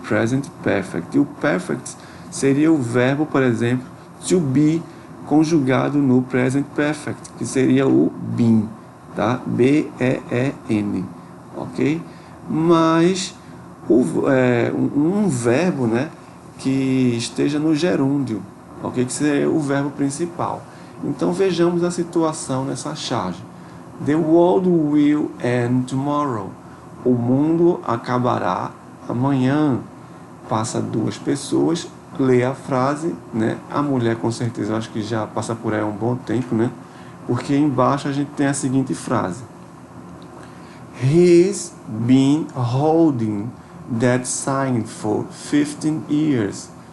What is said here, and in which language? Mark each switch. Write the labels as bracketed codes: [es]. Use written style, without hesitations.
[pt] Present perfect. E o perfect seria o verbo, por exemplo, to be, conjugado no present perfect, que seria o been, tá? B-E-E-N, ok? Mas um verbo, né, que esteja no gerúndio, ok? Que seria o verbo principal. Então vejamos a situação nessa charge. [en] The world will end tomorrow. [pt] O mundo acabará amanhã. Passa duas pessoas, lê a frase, né? A mulher com certeza, eu acho que já passa por aí há um bom tempo, né? Porque embaixo a gente tem a seguinte frase: [en] He's been holding that sign for 15 years.